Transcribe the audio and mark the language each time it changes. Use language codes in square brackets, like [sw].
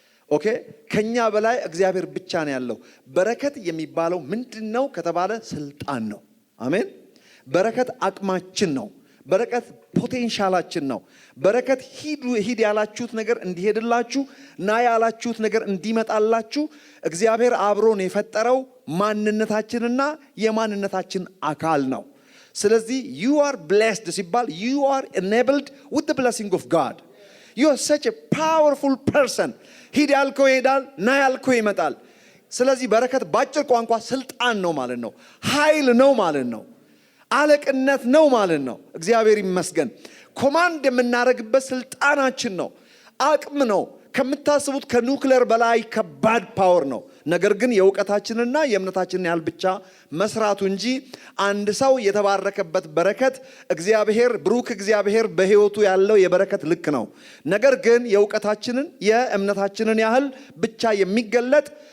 [am] ኦኬ። ከኛ በላይ እግዚአብሔር ብቻ ነው ያለው። በረከት የሚባለው ምንድነው ከተባለ ስልጣን ነው። አሜን። በረከት አቅማችን ነው። በረከት ፖቴንሻላችን ነው። በረከት ሂድ ያላችሁት ነገር እንዲሄድላችሁ፣ ና ያላችሁት ነገር እንዲመጣላችሁ እግዚአብሔር አብሮን የፈጠረው ማንነታችንና የማንነታችን አካል ነው። ስለዚህ [en] you are blessed [am] ሲባል [en] you are enabled with the blessing of God. You are such a powerful person. [am] ሂድ ያልከው ይሄዳል፣ ና ያልከው ይመጣል። ስለዚህ በረከት ባጭር ቋንቋ ስልጣን ነው ማለት ነው። ኃይል ነው ማለት ነው። አለቅነት ነው ማለት ነው። እግዚአብሔር ይመስገን። ኮማንድ የምናደርግበት ስልጣናችን ነው። አቅም ነው። ከምታስቡት ከኑክሌር በላይ ከባድ ፓወር ነው። ነገር ግን የእውቀታችንና የእምነታችንን ያህል ብቻ መስራቱ እንጂ አንድ ሰው የተባረከበት በረከት እግዚአብሔር ብሩክ እግዚአብሔር በሕይወቱ ያለው የበረከት ልክ ነው። ነገር ግን የእውቀታችንን የእምነታችንን ያህል ብቻ የሚገለጥ